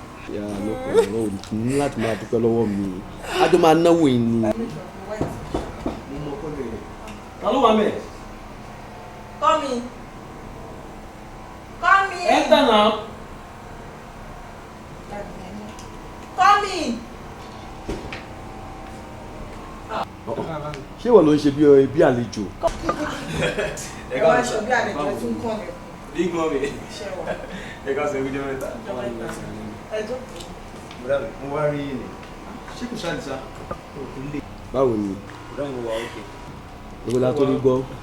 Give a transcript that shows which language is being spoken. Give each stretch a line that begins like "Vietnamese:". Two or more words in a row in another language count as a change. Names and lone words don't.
English: Yeah, no problem.
Yoruba: O ní láti máa dúpẹ́ lọ́wọ́ mi. A jọ máa náwó yìí ni. Ta ló wà ńbẹ̀?
English: Come in. Come in. Enter now. Come in.
Yoruba: Ṣé ìwọ ló ń ṣe bí, bí àlejò? Ẹ wá ṣe bí àlejò, ẹ tún kàn mí. Big Mommy. Ṣé wà? Ẹ ká sọ ìjọba mẹ́ta. Ẹ jókòó. Bùrọ̀dá mi, mo wá rí yín ni. Ṣé kò ṣáà ní sá? Báwo ni? Bùrọ̀dá mi, mo wà okay. Èwo la tó rí gbọ́?